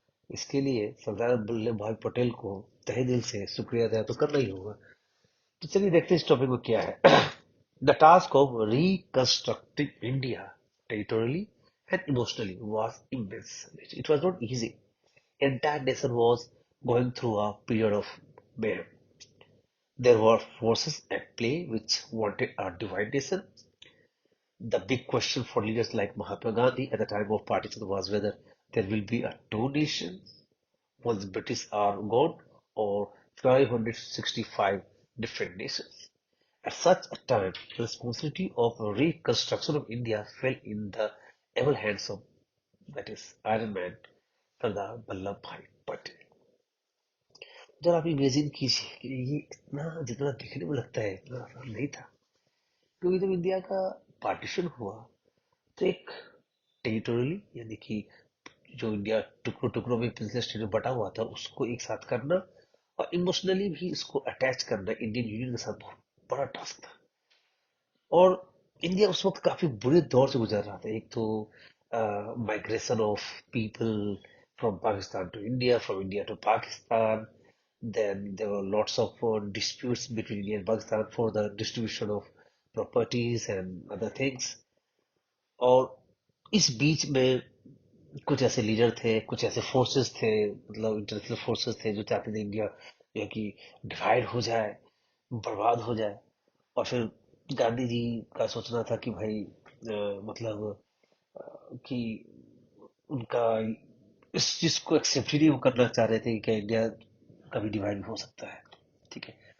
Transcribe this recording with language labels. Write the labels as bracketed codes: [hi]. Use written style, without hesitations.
[hi] इसके लिए सरदार वल्लभ भाई पटेल को तहे दिल से शुक्रिया अदा तो करना ही होगा। तो चलिए देखते हैं इस टॉपिक में क्या है। [en] The task of reconstructing India territorially and emotionally was immense. It was not easy. Entire nation was going through a period of mayhem. There were forces at play which wanted a divided nation. The big question for leaders like Mahatma Gandhi at the time of partition was whether there will be a two nations once British are gone, or 565 different nations. At such a time, the responsibility of reconstruction of India fell in the able hands of, that is, Iron Man, Sardar Vallabh Bhai Patel. [hi] जरा आप imagine कीजिए कि ये इतना जितना दिखने में लगता है इतना आसान नहीं था। क्योंकि जब इंडिया का पार्टीशन हुआ, तो एक टेरिटोरियली यानी कि जो इंडिया टुकड़ों टुकड़ों में पिछले स्टेट में बटा हुआ था, उसको एक साथ करना, और इमोशनली भी इसको अटैच करना इंडियन यूनियन के साथ बहुत बड़ा टास्क था। और इंडिया उस वक्त काफी बुरे दौर से गुजर रहा था। एक तो [en] Migration of people from Pakistan to India, from India to Pakistan, then there were lots of disputes between India and Pakistan for the distribution of properties and other things. [hi] और इस बीच में कुछ ऐसे लीडर थे, कुछ ऐसे फोर्सेस थे, मतलब इंटरनेशनल फोर्सेस थे जो चाहते थे इंडिया जो है कि डिवाइड हो जाए, बर्बाद हो जाए। और फिर गांधी जी का सोचना था कि भाई मतलब कि उनका इस चीज को एक्सेप्ट ही नहीं वो करना चाह रहे थे कि क्या इंडिया कभी डिवाइड हो सकता है। ठीक है।